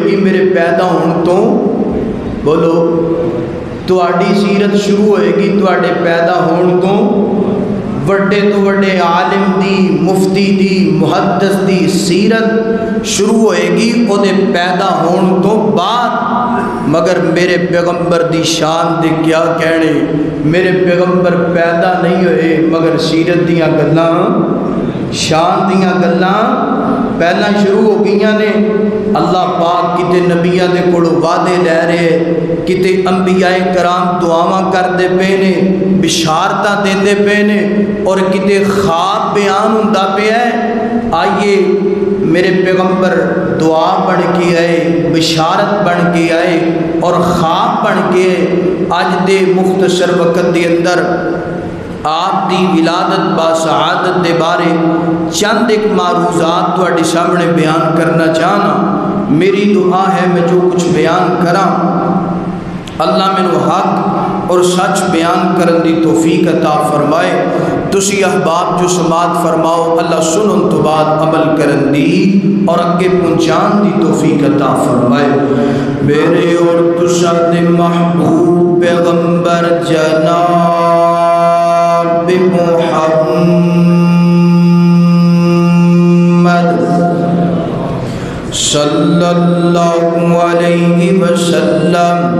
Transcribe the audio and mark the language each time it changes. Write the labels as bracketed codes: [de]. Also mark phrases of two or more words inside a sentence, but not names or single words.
[pa] گی میرے پیدا ہون تو، بولو تہاڈی سیرت شروع ہوئے گی تہاڈے پیدا ہون تو، وڈے تو وڈے عالم دی، مفتی دی، محدث دی سیرت شروع ہوئے گی او دے پیدا ہون تو بعد، مگر میرے پیغمبر دی شان دے کیا کہنے، میرے پیغمبر پیدا نہیں ہوئے مگر سیرت دیاں گلاں، شان دیاں گلاں پہلا شروع ہو گئیاں نے۔ اللہ پاک کتے نبیاں دے کولوں وعدے لے رہے، کتے انبیاء کرام دعاواں کردے پے نے، بشارتاں دیندے پے نے، اور کتے خواب بیان ہوندا پیا ہے۔ آئیے میرے پیغمبر دعا بن کے آئے، بشارت بن کے آئے اور خواب بن کے اج دے مختصر وقت دے اندر آپ دی ولادت با سعادت دے بارے چند ایک معروضات تواڈے سامنے بیان کرنا چاہنا۔ میری دعا ہے میں جو کچھ بیان کراں اللہ مینوں حق اور سچ بیان کرن دی توفیق عطا فرمائے۔ تسی احباب جو سماعت فرماؤ اللہ سنن تو بعد عمل کرن دی اور اگے پہنچان دی توفیق عطا فرمائے۔ میرے اور تساں دے محبوب پیغمبر جناب محمد [ar] صلی اللہ علیہ وسلم،